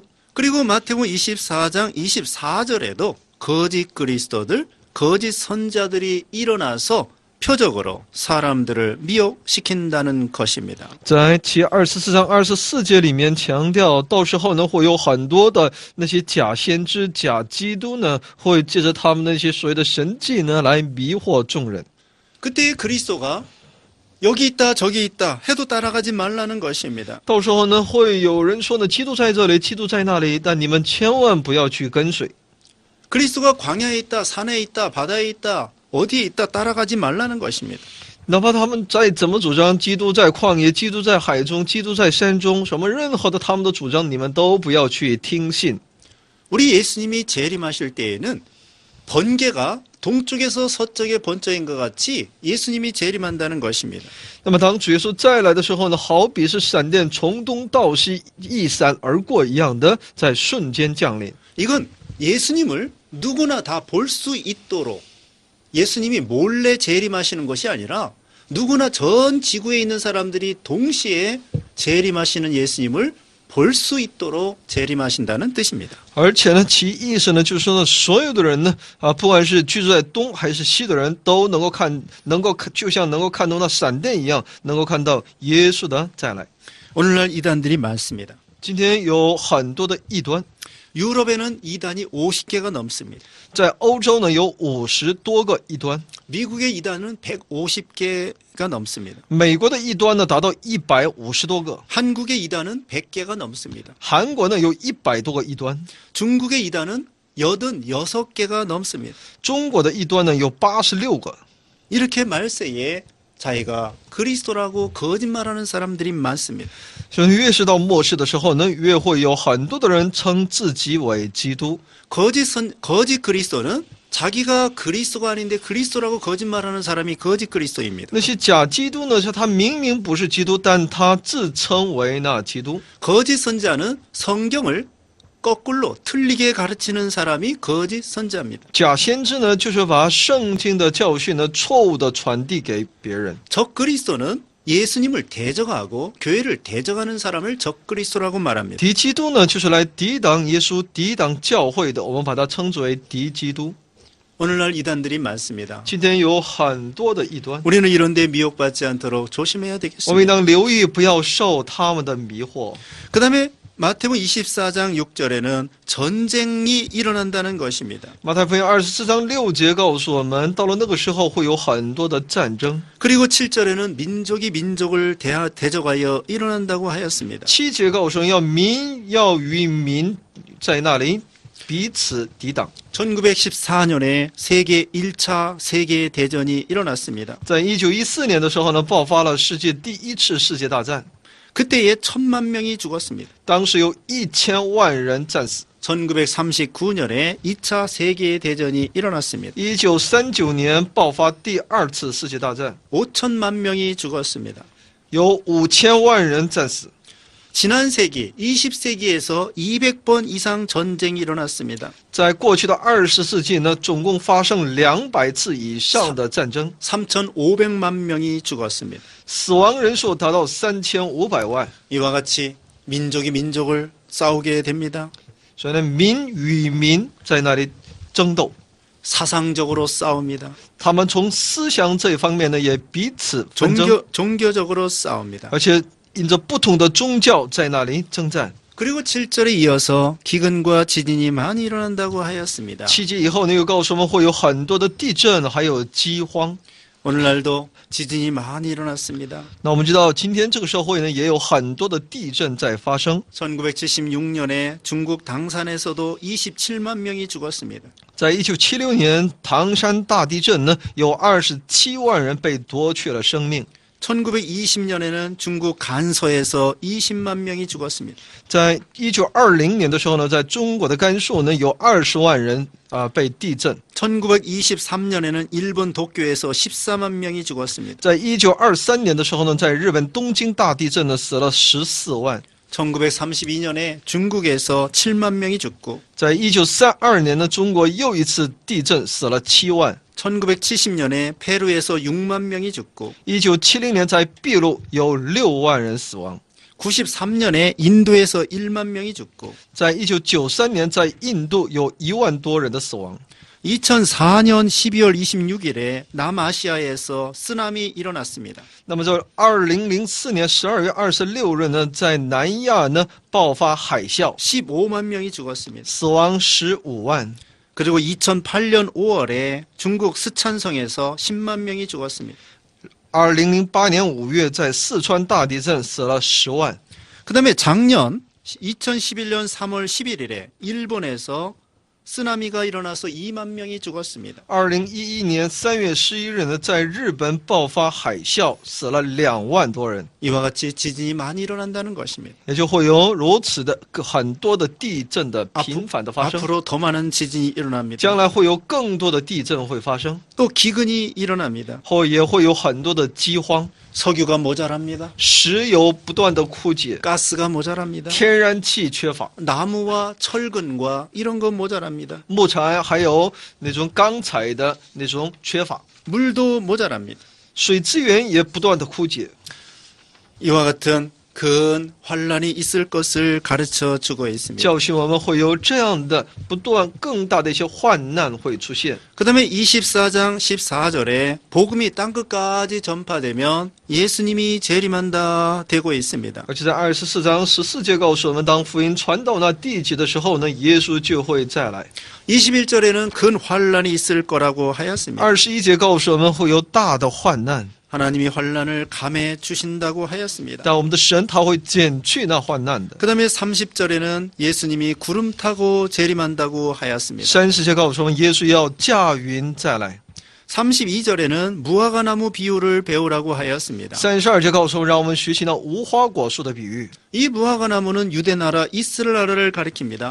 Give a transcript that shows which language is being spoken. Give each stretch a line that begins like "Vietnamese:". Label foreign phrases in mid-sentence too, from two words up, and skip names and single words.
Korean: 그리고 마태복음 24장 24절에도 거짓 그리스도들, 거짓 선자들이 일어나서 표적으로 사람들을 미혹시킨다는 것입니다.
Chinese: 在其24章24节里面强调，到时候呢会有很多的那些假先知、假基督呢，会借着他们那些所谓的神迹呢来迷惑众人。
Korean: 그때 그리스도가 여기 있다 저기 있다 해도 따라가지 말라는 것입니다.
Chinese: 到时候呢会有人说呢，基督在这里，基督在那里，但你们千万不要去跟随。
Korean: 그리스도가 광야에 있다 산에 있다 바다에 있다 어디에 있다 따라가지 말라는 것입니다.
Chinese: 哪怕他们再怎么主张基督在旷野，基督在海中，基督在山中，什么任何的他们的主张，你们都不要去听信。
Korean: 우리 예수님이 재림하실 때에는 번개가 동쪽에서 서쪽에 번쩍인 것 같이 예수님이 재림한다는 것입니다.
Chinese: 那么当主耶稣再来的时候呢，好比是闪电从东到西一闪而过一样的，在瞬间降临。
Korean: 이건 예수님을 누구나 다 볼 수 있도록 예수님이 몰래 재림하시는 것이 아니라 누구나 전 지구에 있는 사람들이 동시에 재림하시는 예수님을 볼 수 있도록 재림하신다는 뜻입니다.
Chinese: 而且呢，其意思呢，就是说呢，所有的人呢，不管是居住在东还是西的人，都能够看，就像能够看到那闪电一样，能够看到耶稣的再来。
Korean: 오늘날 이단들이 많습니다.
Chinese: 今天有很多的异端，
Korean: 유럽에는 이단이 50개가 넘습니다.
Chinese: 在欧洲呢有50多个异端，
Korean: 미국의 이단은 150개가 넘습니다.
Chinese: 美国的异端呢达到150多个，
Korean: 한국의 이단은 100개가 넘습니다.
Chinese: 韩国呢有100多个异端，
Korean: 중국의 이단은 86개가 넘습니다.
Chinese: 中国的异端呢有86个。
Korean: 이렇게 말세에 자기가 그리스도라고 거짓말하는 사람들이 많습니다.
Chinese: 所以越是到末世的时候呢，越会有很多的人称自己为基督。
Korean: 거짓 그리스도는 자기가 그리스도가 아닌데 그리스도라고 거짓말하는 사람이 거짓 그리스도입니다.
Chinese: 那些假基督呢，是他明明不是基督，但他自称为那基督。
Korean: 거짓 선자는 성경을 거꾸로 틀리게 가르치는 사람이 거짓 선자입니다.
Chinese: 假先知呢，就是把圣经的教训呢错误的传递给别人。
Korean: 적 그리스도는 예수님을 대적하고 교회를 대적하는 사람을 적 그리스도라고 말합니다.
Chinese: 敌基督呢，就是来抵挡耶稣、抵挡教会的，我们把它称之为敌基督。
Korean: 오늘날 이단들이 많습니다.
Chinese: 今天有很多的异端，
Korean: 우리는 이런 데 미혹받지 않도록 조심해야
Chinese: 我们应
Korean: 되겠습니다.
Chinese: 当留意，不要受他们的迷惑。
Korean: 그 다음에 마태복음 24장 6절에는 전쟁이 일어난다는 것입니다.
Chinese: 马太福音24章6节告诉我们，到了那个时候会有很多的战争。
Korean: 그리고 7절에는 민족이 민족을 대적하여 일어난다고 하였습니다.
Chinese: 7 节告诉我们，民要与民在那里彼此抵挡。
Korean: 1914년에 세계 1차 세계 대전이 일어났습니다.
Chinese: 在1914年的时候呢，爆发了世界第一次世界大战，
Korean: 그때에 1000만 명이 죽었습니다.
Chinese: 当时有1000万人战死。
Korean: 1939년에 2차 세계 대전이 일어났습니다.
Chinese: 1939 年爆发第二次世界大战，
Korean: 5천만 명이 죽었습니다.
Chinese: 有5000万人战死。
Korean: 지난 세기 20세기에서 200번 이상 전쟁이 일어났습니다.
Chinese: 在过去的20世纪呢，总共发生200次以上的战争，
Korean: 3,500만 명이 죽었습니다.
Chinese: 死亡人数达到3500万。
Korean: 이와 같이 민족이 민족을 싸우게 됩니다.
Chinese: 所以呢，民与民在那里争斗，
Korean: 사상적으로 싸웁니다.
Chinese: 他们从思想这一方面呢也彼此纷争，
Korean: 종교적으로 싸웁니다.
Chinese: 而且因着不同的宗教在那里征战。
Korean: 그리고 7절에 이어서 기근과 지진이 많이 일어난다고 하였습니다.
Chinese: 7 节以后呢，又告诉我们会有很多的地震，还有饥荒。
Korean: 오늘날도 지진이 많이 일어났습니다.
Chinese: 那我们知道，今天这个社会呢，也有很多的地震在发生。
Korean: 1976년에 중국 당산에서도 27만 명이 죽었습니다.
Chinese: 在1976年唐山大地震呢，有27万人被夺去了生命。
Korean: 1920년에는 중국 간서에서 20만 명이 죽었습니다.
Chinese: 在1920年的时候呢，在中国的甘肃呢，有20万人被地震。
Korean: 1923년에는 일본 도쿄에서 14만 명이 죽었습니다.
Chinese: 在1923年的时候呢，在日本东京大地震呢，死了14万。
Korean: 1932년에 중국에서 7만 명이 죽고
Chinese: 在1932年呢，中国又一次地震，死了7万。
Korean: 1970년에 페루에서 6만 명이 죽고
Chinese: 1970 年在秘鲁有6万人死亡。
Korean: 93년에 인도에서 1만 명이 죽고
Chinese: 在1993年在印度有1万多人的死亡。
Korean: 2004년 12월 26일에 남아시아에서 쓰나미 일어났습니다.
Chinese: 那么在2004年12月26日呢，在南亚呢爆发海啸，
Korean: 15만 명이 죽었습니다.
Chinese: 死亡15万。
Korean: 그리고 2008년 5월에 중국 스촨성에서 10만 명이 죽었습니다.
Chinese: 2008 年5月在四川大地震，死了10万。
Korean: 그 다음에 작년 2011년 3월 11일에 일본에서 쓰나미가 일어나서 2만 명이 죽었습니다.
Chinese: 2011 年3月11日呢，在日本爆发海啸，死了2万多人。
Korean: 이와 같이 지진이 많이 일어난다는 것입니다.
Chinese: 也就会有如此的很多的地震的频繁的发生。
Korean: 앞으로 더 많은 지진이 일어납니다.
Chinese: 将来会有更多的地震会发生，
Korean: 또 기근이 일어납니다.
Chinese: 后也会有很多的饥荒，
Korean: 석유가 모자랍니다.
Chinese: 石油不断的枯竭，
Korean: 가스가 모자랍니다.
Chinese: 天然气缺乏，
Korean: 나무와 철근과 이런 거 모자랍니다.
Chinese: 木材还有那种钢材的那种缺乏，
Korean: 물도 모자랍니다.
Chinese: 水资源也不断的枯竭。
Korean: 이와 같은 큰 환란이 있을 것을 가르쳐 주고 있습니다.
Chinese: 教训我们会有这样的不断更大的一些患难会出现。
Korean: 그 다음에 24장 14절에 복음이 땅끝까지 전파되면 예수님이 재림한다 되고 있습니다.
Chinese: 而且在24章14节告诉我们，当福音传到那地极的时候呢，耶稣就会再来。
Korean: 21절에는 큰 환란이 있을 거라고 하였습니다.
Chinese: 21 节告诉我们会有大的患难，
Korean: 하나님이 환란을 감해 주신다고 하였습니다.
Chinese: 但我们的神他会减去那患难的。
Korean: 그 다음에 30절에는 예수님이 구름 타고 재림한다고 하였습니다.
Chinese: 30节告诉我们，耶稣要驾云再来。
Korean: 32절에는 무화과나무 비유를 배우라고 하였습니다.
Chinese: 32节告诉我们，让我们学习到无花果树的比喻。
Korean: 이 무화과나무는 유대나라 이스라엘을 가리킵니다.